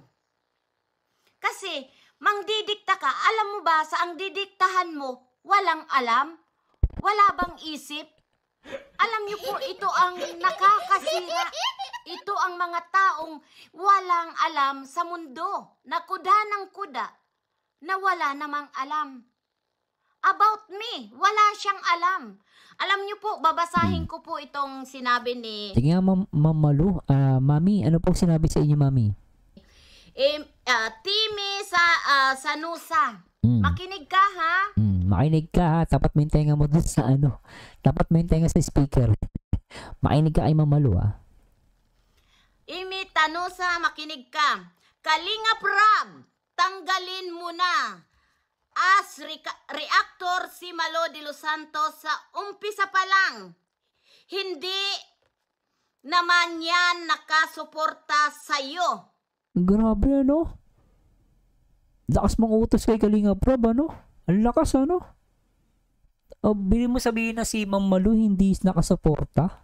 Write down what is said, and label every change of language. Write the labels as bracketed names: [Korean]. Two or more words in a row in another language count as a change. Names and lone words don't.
[Filipino] Kasi mangdidikta ka, alam mo ba sa ang didiktahan mo walang alam? Wala bang isip? Alam niyo po, ito ang nakakasira. Ito ang mga taong walang alam sa mundo, na kuda ng kuda, na wala namang alam. [English] About me, [Filipino] wala siyang alam. Alam niyo po, babasahin ko po itong sinabi ni... Sige nga, Ma'am Malu. Mami, ano pong sinabi sa inyo, Mami? Timi Sanusa. Makinig ka, ha? Makinig ka, ha? Tapat mo yung tenga mo dun sa Tapat mo yung tenga sa speaker. Makinig ka kay Ma'am Malu, ha? Imi Tanusa, makinig ka. Kalingap Rab, tanggalin mo na [English] as reactor [Filipino] si Malu de los Santos sa umpisa pa lang. Hindi naman yan nakasuporta sa'yo. Grabe, ano? Lakas mong utos kay Kalingap Rab, ano? Ang lakas, ano? Bili mo sabihin na si Ma'am Malu hindi nakasuporta?